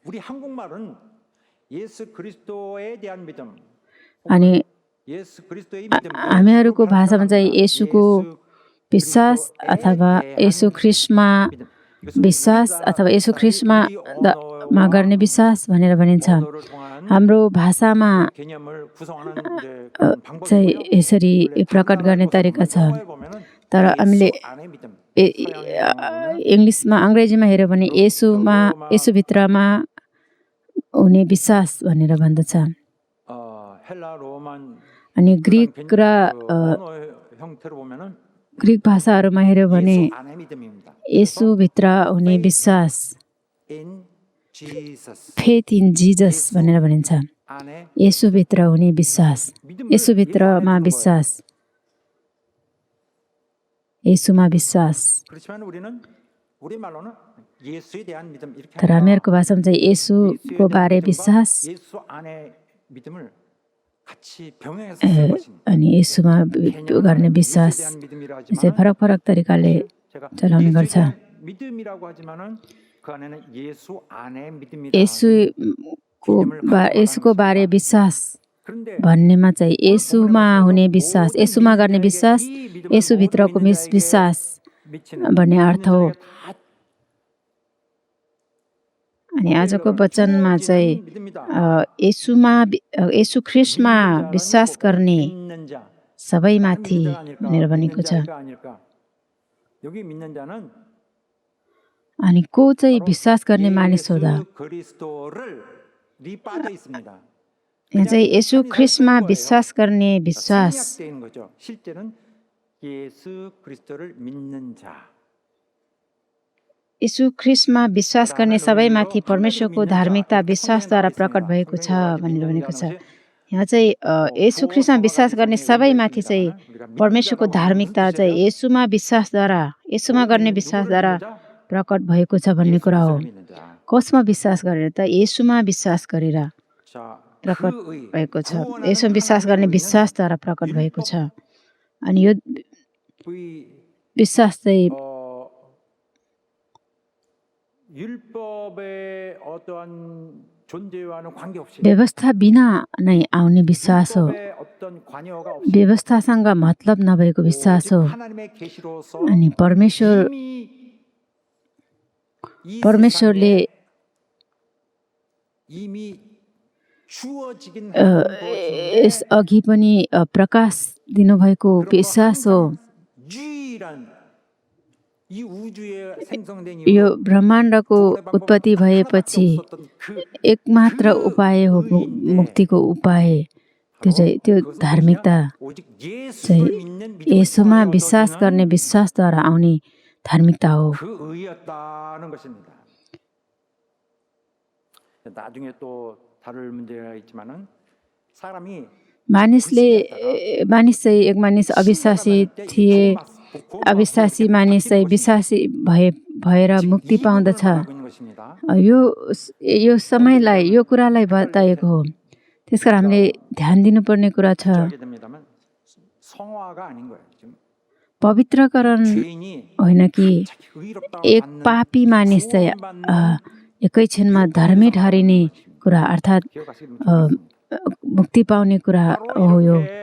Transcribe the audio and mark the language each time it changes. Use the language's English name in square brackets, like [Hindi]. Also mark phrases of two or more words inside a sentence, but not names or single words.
[Nepali] अनि हामीहरूको भाषामा चाहिँ येशूको विश्वास अथवा येशू ख्रीष्टमा विश्वास अथवा येशू ख्रीष्टमा गर्ने विश्वास भनेर भनिन्छ। हाम्रो भाषामा [Korean] 개념을 구성하는 이제 अ, 그런 방법이고요. [Nepali] चाहिँ यसरी प्रकट गर्ने तरिका छ [Korean] 영어에 보면은 [Nepali] तर हामीले [Korean] 예수 안의 믿음. [Nepali] इङ्ग्लिसमा अङ्ग्रेजीमा हेऱ्यो भने यसुभित्रमा हुने विश्वास भनेर भन्दछ [Korean] 헬라 로만 [Nepali] अनि ग्रिक र [Korean] 언어 형태로 보면은 [Nepali] ग्रिक भाषाहरूमा हेऱ्यो भने [Korean] 예수 안의 믿음입니다. [Nepali] यसुभित्र हुने विश्वास [English] In Jesus faith in Jesus [Nepali] भनेर भनिन्छ [Korean] 안에 [Nepali] यसुभित्र हुने विश्वास यसुभित्रमा विश्वास यसुमा विश्वास [Korean] 그렇지만 우리는 우리 말로는 예수에 대한 믿음 이렇게 [Nepali] तर हामीहरूको भाषामा चाहिँ यसुको बारे विश्वास [Korean] 예수 안에 믿음을 같이 병행해서 쓰는 것입니다. [Nepali] अनि यसुमा गर्ने विश्वास [Korean] 예수에 대한 믿음이라 [Nepali] यसै [Korean] 하지만 [Nepali] फरक फरक तरिकाले [Korean] 제가 [Nepali] चलाउने [Korean] 예수에 [Nepali] गर्छ [Korean] 대한 믿음이라고 하지만은 그 안에는 예수 안에 믿음이다. [Nepali] यसुको बारे विश्वास [Korean] 그런데 [Nepali] भन्नेमा चाहिँ यसुमा हुने विश्वास यसुमा गर्ने विश्वास यसुभित्रको विश्वास [Korean] 미치는 [Nepali] भन्ने अर्थ हो [Korean] 다 [Nepali] अनि आजको वचनमा चाहिँ यसु ख्रिस्टमा विश्वास गर्ने [Korean] 믿는 자 [Nepali] सबैमाथि भनेर भनेको छ [Korean] 아닐까? 여기 믿는 자는 [Nepali] अनि को चाहिँ विश्वास गर्ने मानिस होदा [Korean] 예수 그리스도를 빠져 있습니다. [Nepali] यहाँ चाहिँ यसु ख्रिस्टमा विश्वास गर्ने विश्वास [Korean] 생략되는 거죠. 실제는 예수 그리스도를 믿는 자. [Nepali] यसु ख्रिस्टमा विश्वास गर्ने सबैमाथि परमेश्वरको धार्मिकता विश्वासद्वारा प्रकट भएको छ भनेर भनेको छ यहाँ चाहिँ यसु ख्रिस्टमा विश्वास गर्ने सबैमाथि चाहिँ परमेश्वरको धार्मिकता चाहिँ यसुमा गर्ने विश्वासद्वारा प्रकट भएको छ भन्ने कुरा हो कसमा विश्वास गरेर त यसुमा विश्वास गरेर प्रकट भएको छ यसुमा विश्वास गर्ने विश्वासद्वारा प्रकट भएको छ अनि यो विश्वास चाहिँ [Korean] 율법의 어떠한 존재와는 관계없이 [Nepali] व्यवस्था बिना नै आउने विश्वास हो [Korean] 율법의 어떤 관여가 없이 [Nepali] व्यवस्थासँग मतलब नभएको विश्वास हो [Korean] 하나님의 계시로서 [Nepali] अनि परमेश्वरले [Korean] 이미 주어지긴 [Nepali] यस अघि पनि प्रकाश दिनुभएको विश्वास हो [Korean] 유일한 이 우주에 생성된 [Nepali] यो ब्रह्माण्डको उत्पत्ति भएपछि एकमात्र उपाय हो मुक्तिको उपाय त्यो धार्मिकता [Korean] 오직 예수를 [Nepali] चाहिँ [Korean] 믿는 [Nepali] यसुमा विश्वास गर्ने विश्वासद्वारा आउने धार्मिकता हो [Korean] 그 의였다는 것입니다. 나중에 또 다룰 문제가 있지만은 सारामी [Nepali] मानिस चाहिँ एक मानिस अविश्वासी थिए अविश्वासी मानिस चाहिँ विश्वासी भएर मुक्ति पाउँदछ यो समयलाई यो कुरालाई बताएको हो त्यसकारण हामीले ध्यान दिनुपर्ने कुरा छ पवित्रकरण होइन कि एक पापी मानिस चाहिँ एकैछिनमा धर्मी ठहरिने कुरा अर्थात् मुक्ति पाउने कुरा हो यो